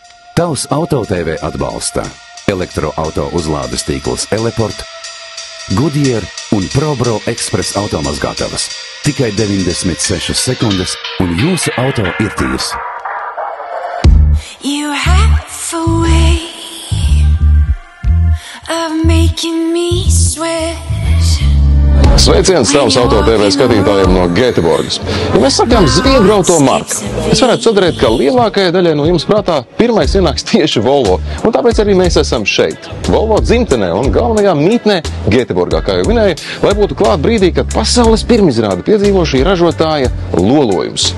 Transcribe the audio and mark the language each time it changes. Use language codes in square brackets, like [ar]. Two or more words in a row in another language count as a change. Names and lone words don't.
[lv] Tavs Auto TV atbalsta elektroauto uzlādes tīkls Eleport, Goodyear un ProBro Express automazgātavas. Tikai 96 sekundes un jūsu auto ir tīrs. [en] You have a way of making me sweat. [lv] Sveiciens Tavs Auto TV skatītājiem no Gēteborgas. Ja mēs sakām Zviedru auto marka, es varētu sadarīt, ka lielākajai daļai no jums prātā pirmais ienāks tieši Volvo, un tāpēc arī mēs esam šeit, Volvo dzimtenē un galvenajā mītnē Gēteborgā, kā jau minēju, lai būtu klāt brīdī, kad pasaules pirmizrādi piedzīvo šī ražotāja lolojums.